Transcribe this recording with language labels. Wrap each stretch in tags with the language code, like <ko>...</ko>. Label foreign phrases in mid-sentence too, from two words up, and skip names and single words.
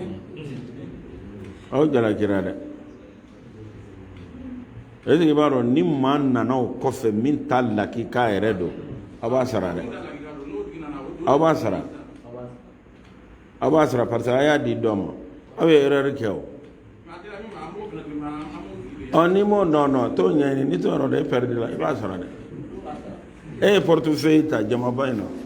<bm>aw jalakira dɛ</bm> <fr>est-ce que</fr> <bm>i b'a dɔn ni maa nana o kɔfɛ min t'a lakika yɛrɛ don aw b'a sara dɛ aw b'a sara</bm> <fr>parce que</fr> <bm>a y'a di dɔ ma aw ye erreur kɛ o ni m'o dɔn t'o ɲɛɲini ni t'o yɔrɔ dɔn e perdre la i b'a sara dɛ e ye portefeuille ta jamaba in na</bm>